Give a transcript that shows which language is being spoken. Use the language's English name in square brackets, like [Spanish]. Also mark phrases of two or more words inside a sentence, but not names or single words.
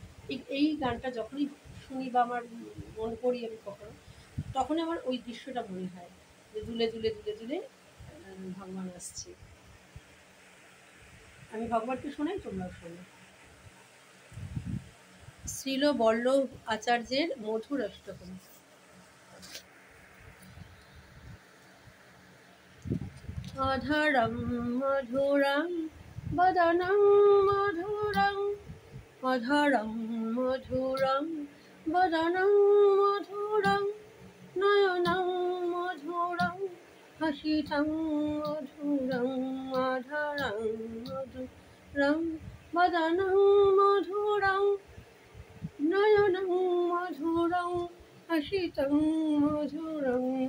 [Bangla] এই গানটা যখনই শুনি বা আমার মনে করি আমি কখনো, তখনই আমার ওই দৃশ্যটা মনে হয় যে দুলে দুলে দুলে দুলে ভগবান আসছে। আমি ভগবানকে শোনাই, তোমরাও শোনো। শ্রীল বল্লভ আচার্যের মধুর অষ্টকম। [Sanskrit] অধরম মধুরং বদনং মধুরং, অধরম মধুরং বদনং মধুরং, নয়নং মধুরং হাসিতং মধুরং, অধরং মধুরং বদনং মধুরং, নয়নং মধুরং হাসিতং মধুরং,